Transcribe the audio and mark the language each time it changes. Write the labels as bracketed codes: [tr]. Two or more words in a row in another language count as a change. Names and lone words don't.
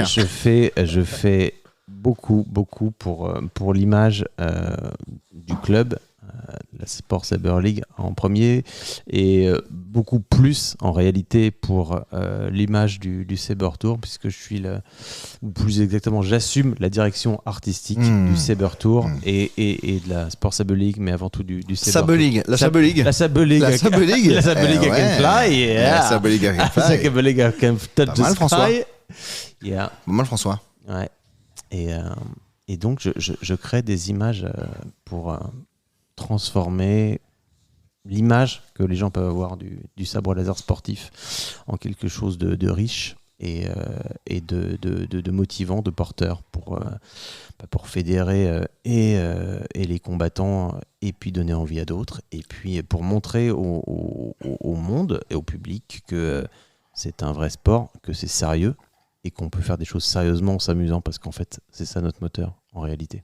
[fr] Je fais beaucoup pour l'image du club, la Sport Saber League en premier, et beaucoup plus en réalité pour l'image du Saber Tour, puisque je suis ou plus exactement j'assume la direction artistique du Saber Tour et de la Sport Saber League, mais avant tout du Saber Tour. La Saber League. La Saber League. La Saber League. [en] La Saber League I can fly. Yeah. La Saber League I can fly. La Saber League I can touch the François. sky. Yeah. [fr] Pas mal, François. Ouais. Et donc, je crée des images pour transformer l'image que les gens peuvent avoir du sabre laser sportif en quelque chose de riche et de motivant, de porteur pour fédérer et les combattants et puis donner envie à d'autres et puis pour montrer au monde et au public que c'est un vrai sport, que c'est sérieux et qu'on peut faire des choses sérieusement en s'amusant, parce qu'en fait, c'est ça notre moteur, en réalité.